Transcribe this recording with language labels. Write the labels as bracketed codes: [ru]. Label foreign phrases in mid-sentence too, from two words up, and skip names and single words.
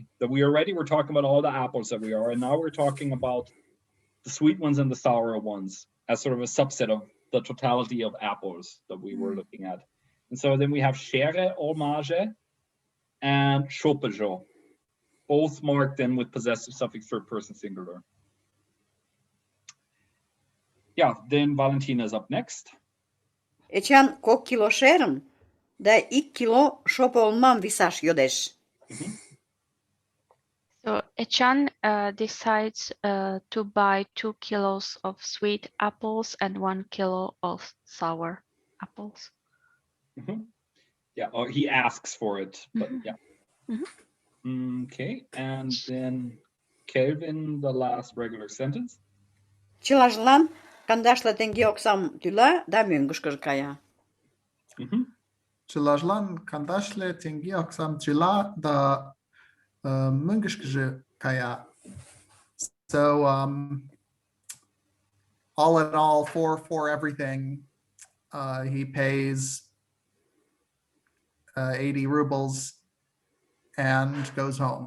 [en] That we already were talking about all the apples that we are, and now we're talking about the sweet ones and the sour ones as sort of a subset of the totality of apples that we were looking at. And so then we have shere, olmage, and shopejo, both marked then with possessive suffix third person singular. Yeah, then Valentina is up next. [chm] Эчан 2 кило шерым да 2 кило шопо олмам висаш йодеш. [en] So Echan decides to buy 2 kilos of sweet apples and 1 kilo of sour apples. Yeah, or he asks for it, but yeah. Okay, and then Kelvin, the last regular sentence. [chm] Чылажлан 15 теҥге оксам тӱла да мӧҥгышкыжӧ кая. Чылажлан 15 теҥге оксам тӱла да мӧҥгышкыжӧ кая. [en] So all in all, for everything, he pays 80 rubles and goes home.